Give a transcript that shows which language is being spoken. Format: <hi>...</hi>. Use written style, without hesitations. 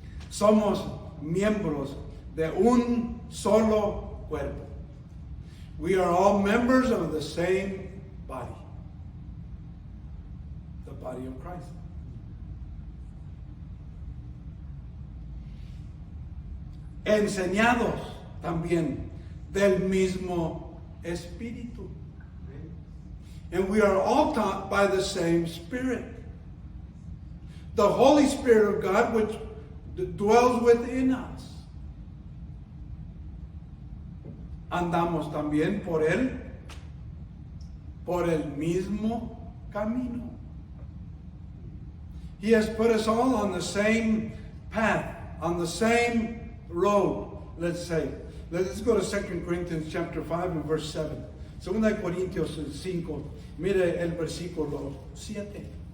<es>Somos miembros de un solo cuerpo.</es> <en>We are all members of the same body. The body of Christ.</en> <es>Enseñados también del mismo Espíritu.</es> <en>And we are all taught by the same Spirit. The Holy Spirit of God which dwells within us.</en> <es>Andamos también por Él, por el mismo camino.</es> <en>He has put us all on the same path, on the same road, let's say. Let's go to 2 Corinthians chapter 5 and verse 7.</en> <es>2 Corintios 5, mire el versículo 7.</es>